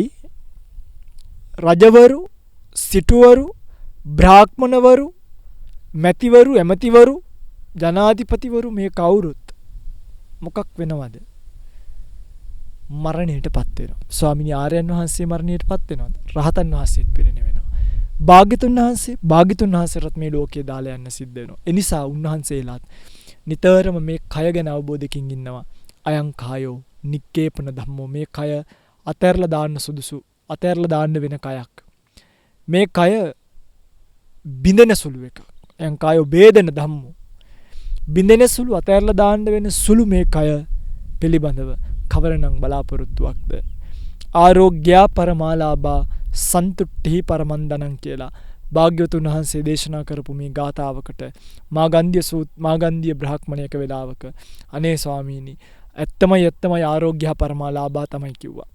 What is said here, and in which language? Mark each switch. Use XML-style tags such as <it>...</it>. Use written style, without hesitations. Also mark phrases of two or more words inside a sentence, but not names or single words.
<si>රජවරු, සිටුවරු, බ්‍රාහ්මණවරු, මැතිවරු, ඇමතිවරු, ජනාධිපතිවරු මේ කවුරුත් මොකක් වෙනවද? මරණයටපත් වෙනවා. ස්වාමීන් ආර්යයන් වහන්සේ මරණයටපත් වෙනවද? රහතන් වහන්සේත් පිරිනිවෙනවා. භාග්‍යතුන් වහන්සේට මේ ලෝකයේ දාලා යන්න සිද්ධ වෙනවා. ඒ නිසා උන්වහන්සේලාත් නිතරම මේ කය ගැන අවබෝධයකින් ඉන්නවා.</si> <pi>අයං කායෝ නික්කේපන ධම්මෝ.</pi> <si>මේ කය අතහැරලා දාන්න සුදුසු, අතහැරලා දාන්න වෙන කයක්. මේ කය බිඳෙන සුළු එකක්.</si> <pi>අයං කායෝ බේදන ධම්මෝ.</pi> <si>බිඳෙන සුළු, අතහැරලා දාන්න වෙන සුළු මේ කය පිළිබඳව කවරනම් බලාපොරොත්තුවක්ද?</si> <pi>ආරෝග්‍ය පරමාලාභා සන්තුට්ඨි පරමන්දනං</pi> <si>කියලා භාග්‍යවතුන් වහන්සේ දේශනා කරපු මේ ගාථාවකට මාගන්ධිය බ්‍රාහ්මණයක වෙලාවක අනේ ස්වාමීනි ඇත්තමයි</si> <pi>ආරෝග්‍ය පරමාලාභා</pi> <si>තමයි කිව්වා.</si>